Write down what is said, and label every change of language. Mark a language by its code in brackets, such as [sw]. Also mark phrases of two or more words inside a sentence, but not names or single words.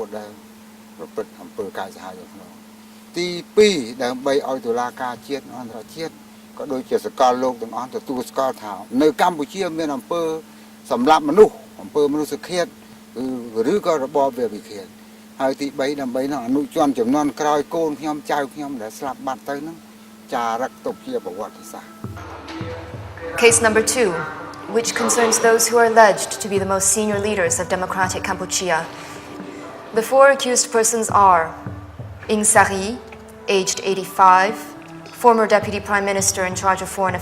[km] ដែលប្រព្រឹត្តអំពើកាយសាហាវក្នុង ទី2ដើម្បីឲ្យតុលាការជាតិអន្តរជាតិក៏ដូចជាសកលលោកទាំងអស់ទទួលស្គាល់ថានៅកម្ពុជាមានអំពើសម្លាប់មនុស្សអំពើមនុស្សឃាតឬក៏របបវាវិឃាតហើយទី3ដើម្បីនឹងអនុជនចំនួនក្រោយកូនខ្ញុំចៅខ្ញុំដែលស្លាប់បាត់ទៅនឹងចារឹកទុកជាប្រវត្តិសាស្ត្រ [en] Case number 2, which concerns those who are alleged to be the most senior leaders of democratic Kampuchea. The 4 accused persons are Ing Sari, aged 85, former Deputy Prime Minister in charge of Foreign